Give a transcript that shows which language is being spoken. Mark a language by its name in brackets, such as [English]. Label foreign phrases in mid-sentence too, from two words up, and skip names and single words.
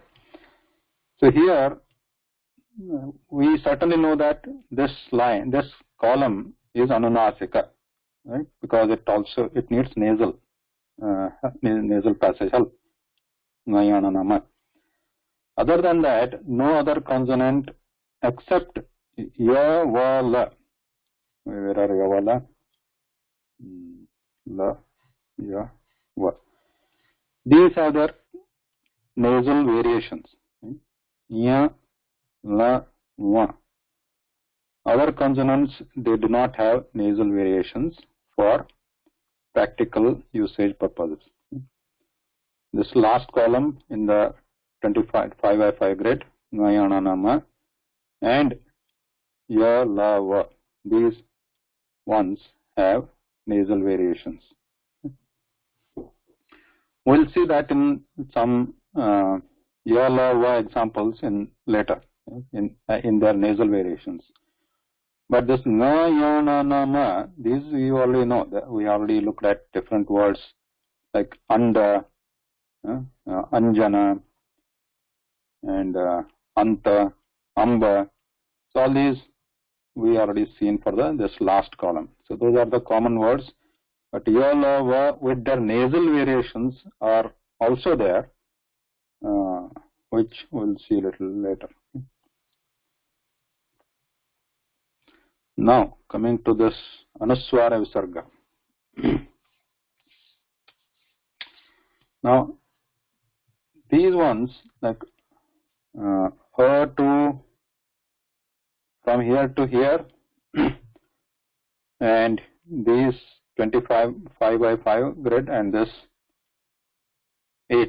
[English] So here, we certainly know that this column is Anunasika. right? Because it needs nasal passage help. [Kannada] Ngayana nama. [English] Other than that, no other consonant except [Kannada] ya, va, la. [English] Where are [Kannada] ya, va, la? La, ya, va. [English] These are their nasal variations. [Kannada] Ya, la, va. [English] Other consonants, they do not have nasal variations for practical usage purposes. This last column in the 5x5 grid, [Kannada] Ngayana nama, [English] and [Kannada] ya, la, va. [English] These ones have nasal variations. We'll see that in some [Kannada] ya, la, va [English] examples in later in their nasal variations. But this [Kannada] Ngayana nama, [English] these we already know. We already looked at different words like [Kannada] anda, anjana, [English] and [Kannada] anta, amba. [English] So all these we already seen for this last column. So those are the common words. But [Kannada] ya, la, va [English] with their nasal variations are also there, which we'll see a little later. Now coming to this [Kannada] anusvara visarga. [English] Now these ones like to from here to here and these 25 5x5 grid and this 8.